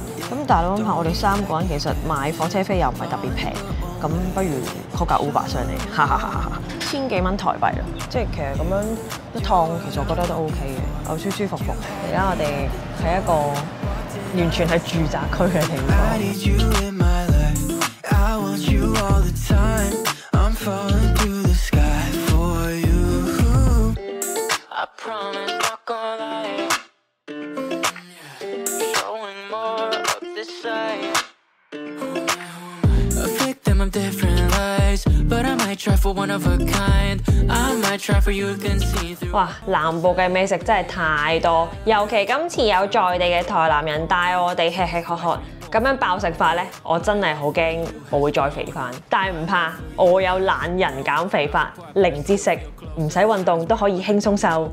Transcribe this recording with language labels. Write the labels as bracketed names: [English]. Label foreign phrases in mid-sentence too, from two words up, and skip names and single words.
[Cantonese] 咁但係諗下，我哋3個人其實買火車飛又唔係特別平，咁不如 call 架 Uber 上嚟，哈哈哈哈，1000幾蚊台幣啦。即係其實咁樣一趟，其實我覺得都 OK 嘅，又舒舒服服。而家我哋喺一個完全係住宅區嘅地方。 [English] I'm falling through the sky for you. I promise not gonna lie. Showing more of this side. A victim of different lies, but I might try for one of a kind. I might try for you to see through. [Cantonese] 哇！南部嘅美食真係太多，尤其今次有在地嘅台南人帶我哋吃吃喝喝。咁樣爆食法咧，我真係好驚我會再肥翻，但係唔怕，我有懶人減肥法，零節食，唔使運動都可以輕鬆瘦。